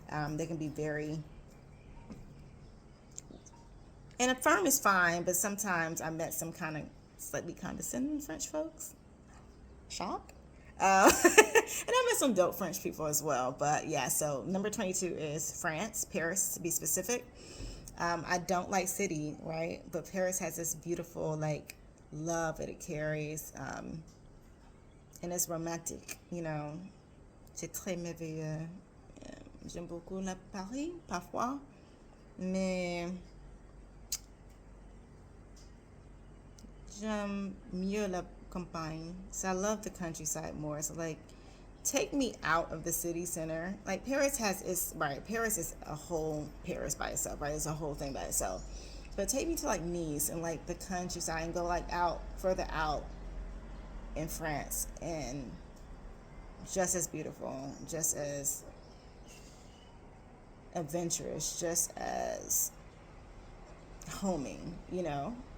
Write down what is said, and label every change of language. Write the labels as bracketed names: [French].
[English] They can be very, and a firm is fine, but sometimes I met some kind of slightly condescending French folks. Shock. And I met some dope French people as well. But yeah, so number 22 is France, Paris to be specific. I don't like city, right? But Paris has this beautiful, like, love that it carries. And it's romantic, [French] C'est très merveilleux. J'aime beaucoup la Paris, parfois. Mais j'aime mieux la campagne. [English] So I love the countryside more. So, like, take me out of the city center. Like, Paris is a whole Paris by itself, right? It's a whole thing by itself. But take me to, like, Nice and, like, the countryside and go, like, further out in France. And just as beautiful, just as adventurous, just as homing, Yeah.